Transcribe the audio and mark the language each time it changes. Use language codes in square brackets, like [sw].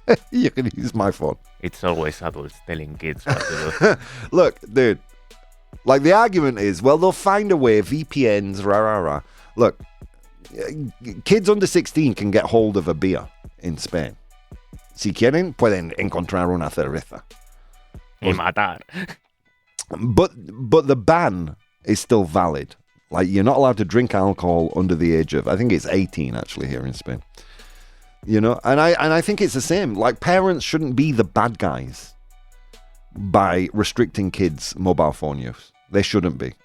[en] You can use my phone. It's always adults telling kids what to do. Look, dude. Like, the argument is, well, they'll find a way. VPNs, rah. Look, kids under 16 can get hold of a beer in Spain. [es] Si quieren, pueden encontrar una cerveza. Y matar. [en] But the ban is still valid. Like, you're not allowed to drink alcohol under the age of, I think it's 18 actually here in Spain. You know, and I think it's the same. Like, parents shouldn't be the bad guys by restricting kids' mobile phone use. They shouldn't be.